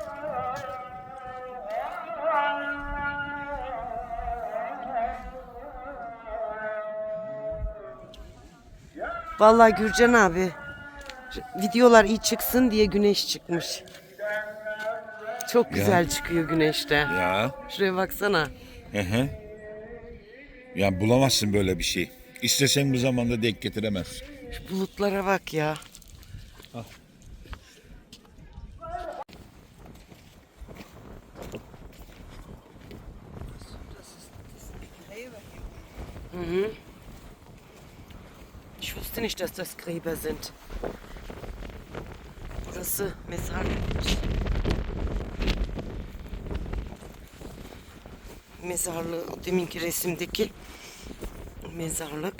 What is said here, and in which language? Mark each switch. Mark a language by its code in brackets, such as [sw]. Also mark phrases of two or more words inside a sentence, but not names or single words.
[tr] Vallahi Gürcan abi, videolar iyi çıksın diye güneş çıkmış. Çok güzel çıkıyor güneşte. Ya. Şuraya baksana. Hı hı. Ya bulamazsın böyle bir şey. İstesen bu zamanda denk getiremezsin. Şu bulutlara bak ya. Mhm. [de] Ich wusste nicht, dass das Gräber sind. [tr] Burası mezarlıkmış. Mezarlığı, deminki resimdeki mezarlık.